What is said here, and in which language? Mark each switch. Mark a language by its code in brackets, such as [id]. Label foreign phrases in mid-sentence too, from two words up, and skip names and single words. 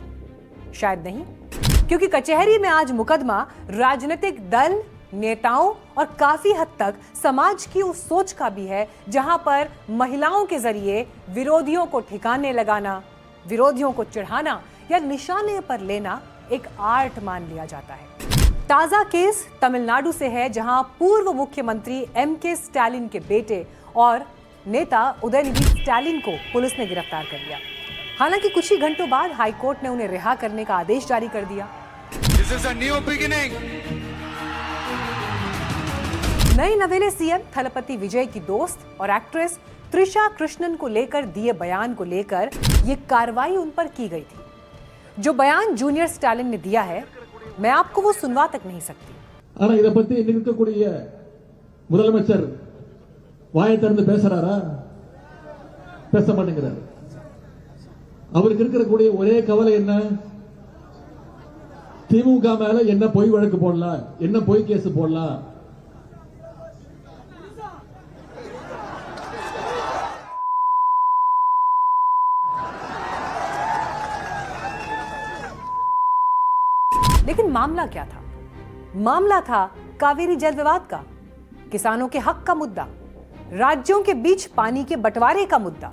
[hi] शायद नहीं, क्योंकि कचहरी में आज मुकदमा राजनीतिक दल, नेताओं और काफी हद तक समाज की उस सोच का भी है जहां पर महिलाओं के जरिए विरोधियों को ठिकाने लगाना, विरोधियों को चिढ़ाना या निशाने पर लेना एक आर्ट मान लिया जाता है। ताजा केस तमिलनाडु से है, जहां पूर्व मुख्यमंत्री एमके स्टालिन के बेटे और नेता उदयनिधि स्टालिन को पुलिस ने गिरफ्तार कर लिया। हालांकि कुछ ही घंटों बाद हाईकोर्ट ने उन्हें रिहा करने का आदेश जारी कर दिया। [en] This is a new beginning. [hi] नए नवेले सीएम थलपति विजय की दोस्त और एक्ट्रेस त्रिशा कृष्णन को लेकर दिए बयान को लेकर ये कार्रवाई उन पर की गई थी। जो बयान जूनियर स्टालिन ने दिया है, मैं आपको वो सुनवा तक नहीं सकती। [ta] ஆனா இத பத்தி இன்னைக்கு இருக்கக்கூடிய முதலமைச்சர் வாயை திறந்து பேசுறாரா? பேச மாட்டேங்கிறார். அவருக்கு இருக்கக்கூடிய ஒரே கவலை என்ன? திமுக மேல என்ன பொய் வழக்கு போடலாம், என்ன பொய் கேஸ் போடலாம். [hi] लेकिन मामला क्या था? मामला था कावेरी जल विवाद का, किसानों के हक का मुद्दा, राज्यों के बीच पानी के बंटवारे का मुद्दा।